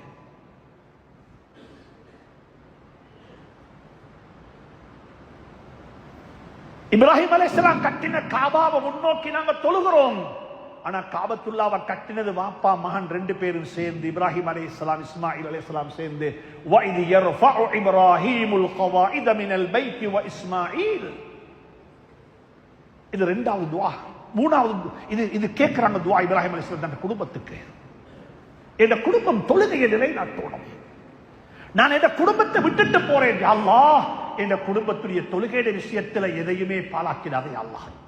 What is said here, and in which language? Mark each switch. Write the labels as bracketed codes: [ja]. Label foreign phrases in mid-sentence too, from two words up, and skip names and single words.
[ta] இப்ராஹிம் அலைஹிஸ்ஸலாம் கட்டின காபாவை முன்னோக்கி நாங்க தொழுகிறோம். ஆனா காபத்துல்லாவை கட்டினது வாப்பா மகன் ரெண்டு பேரும் சேர்ந்து, இப்ராஹிம் அலைஹிஸ்ஸலாம் இஸ்மாயில் அலைஹிஸ்ஸலாம் சேர்ந்து. [ar] وَإِذْ يَرْفَعُ إِبْرَاهِيمُ الْقَوَاعِدَ مِنَ الْبَيْتِ وَإِسْمَاعِيلُ. [ta] இது இரண்டாவது துஆ. மூணாவது இது கேட்கிறாங்க துஆ இப்ராஹிம் அலைஹிஸ்ஸலாம் தன் குடும்பத்துக்கு. இந்த குடும்பம் தொழுகையை நிலைநாட்டணும். நான் இந்த குடும்பத்தை விட்டுட்டு போறேன் [ar] يا الله, [ta] இந்த குடும்பத்துடைய தொழுகையுடைய விஷயத்துல எதையுமே பாழாக்கிடாதே [ar] يا الله.